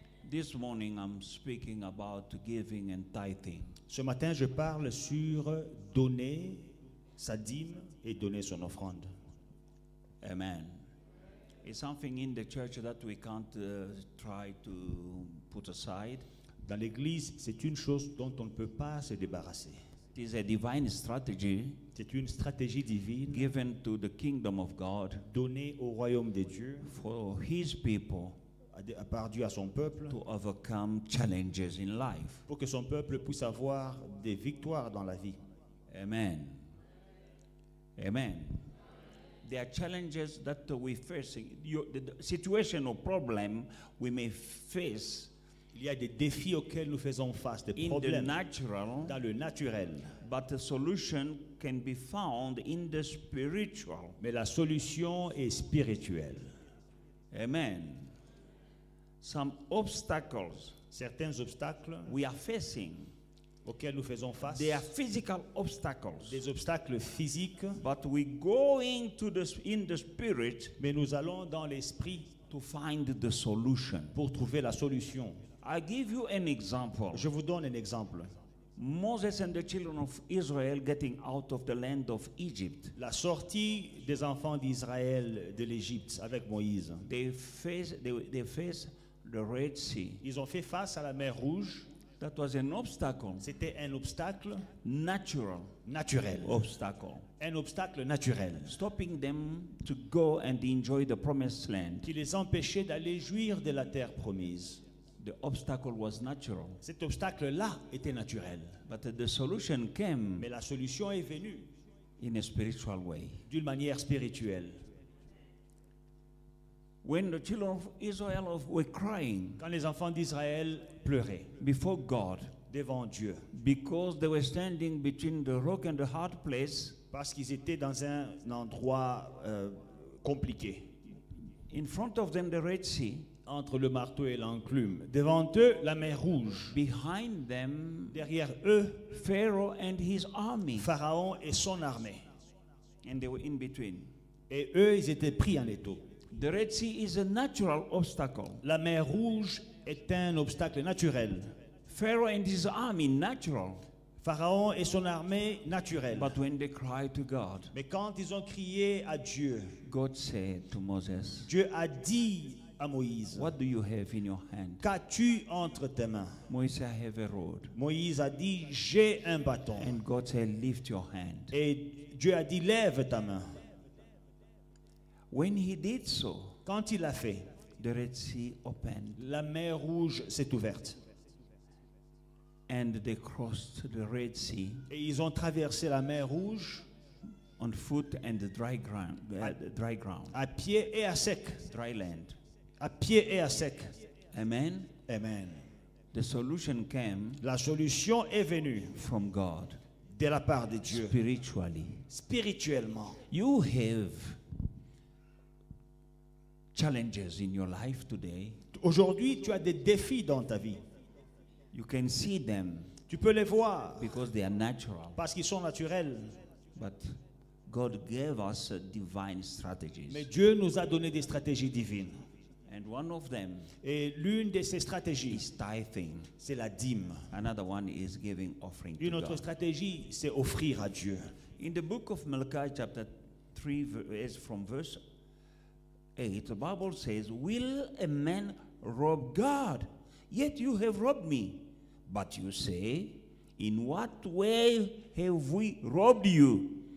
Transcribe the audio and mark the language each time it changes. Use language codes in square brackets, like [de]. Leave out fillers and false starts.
[en] This morning I'm speaking about giving and tithing. [fr] Ce matin, je parle sur donner sa dîme et donner son offrande. Amen. [en] It's something in the church that we can't try to put aside. [fr] Dans l'Église, c'est une chose dont on ne peut pas se débarrasser. [en] It is a divine strategy [fr] C'est une stratégie divine [en] given to the kingdom of God [fr] donnée au royaume des dieux, [en] for his people [fr] par Dieu à son peuple, [en] to overcome challenges in life. [fr] pour que son peuple puisse avoir des victoires dans la vie. Amen. Amen. [en] There are challenges that we face. The situation or problem we may face [fr] Il y a des défis auxquels nous faisons face, des [en] in the [fr] problèmes [en] natural, [fr] dans le naturel. [en] but the solution can be found in the spiritual. [fr] Mais la solution est spirituelle. [en] Amen. Some obstacles [fr] Certains obstacles [en] we are facing, [fr] auxquels nous faisons face, [en] they are physical obstacles. [fr] des obstacles physiques, [en] But we go into in the spirit [fr] mais nous allons dans l'esprit [en] to find the solution. [fr] pour trouver la solution. [en] I give you an example. [fr] Je vous donne un exemple. [en] Moses and the children of Israel getting out of the land of Egypt. [fr] La sortie des enfants d'Israël de l'Égypte avec Moïse. [en] They face the Red Sea. [fr] Ils ont fait face à la mer Rouge. [en] That was an obstacle, [fr] C'était un obstacle [en] natural [fr] naturel. [en] obstacle, [fr] Un obstacle naturel [en] stopping them to go and enjoy the promised land. [fr] qui les empêchait d'aller jouir de la terre promise. [en] The obstacle was natural, [fr] Cet obstacle-là était naturel. [en] but the solution came [fr] Mais la solution est venue [en] in a spiritual way. [fr] d'une manière spirituelle. [en] When the children of Israel were crying [fr] Quand les enfants d'Israël pleuraient [en] before God [fr] devant Dieu, [en] because they were standing between the rock and the hard place, [fr] parce qu'ils étaient dans un endroit compliqué, [en] in front of them the Red Sea, [fr] entre le marteau et l'enclume. Devant eux, la mer Rouge. [en] behind them [fr] Derrière eux, [en] Pharaoh and his army, [fr] Pharaon et son armée. [en] and they were in between. [fr] Et eux, ils étaient pris en étau. [en] The Red Sea is a natural obstacle. [fr] La mer Rouge est un obstacle naturel. [en] Pharaoh and his army, natural. [fr] Pharaon et son armée, naturelle. [en] But when they cried to God, [fr] Mais quand ils ont crié à Dieu, [en] God said to Moses, [fr] Dieu a dit à Moïse, [en] what do you have in your hand? [fr] qu'as-tu entre tes mains? [en] Moïse said, I have a rod. [fr] Moïse a dit, j'ai un bâton. [en] And God said, lift your hand. [fr] Et Dieu a dit, lève ta main. [en] When he did so, [fr] Quand il l'a fait, [en] the Red Sea opened [fr] la mer Rouge s'est ouverte. [en] and they crossed the Red Sea [fr] Et ils ont traversé la mer Rouge [en] on foot and the dry ground, [fr] à pied et à sec. [en] dry land. [fr] À pied et à sec. Amen. Amen. [en] The solution came [fr] La solution est venue [en] from God [fr] de la part de Dieu. [en] spiritually. [fr] Spirituellement. [en] You have challenges in your life today. [fr] Aujourd'hui, tu as des défis dans ta vie. [en] You can see them [fr] Tu peux les voir [en] because they are natural. [fr] parce qu'ils sont naturels. [en] But God gave us divine strategies. [fr] Mais Dieu nous a donné des stratégies divines. [en] And one of them [fr] Et l'une de ces stratégies, [en] is tithing. [fr] c'est la dîme. [en] Another one is giving offering to [fr] Une autre [en] God. [fr] stratégie, c'est offrir à Dieu. [en] In the book of Malachi chapter 3 from verse 8, the Bible says, will a man rob God? Yet you have robbed me. But you say, in what way have we robbed you?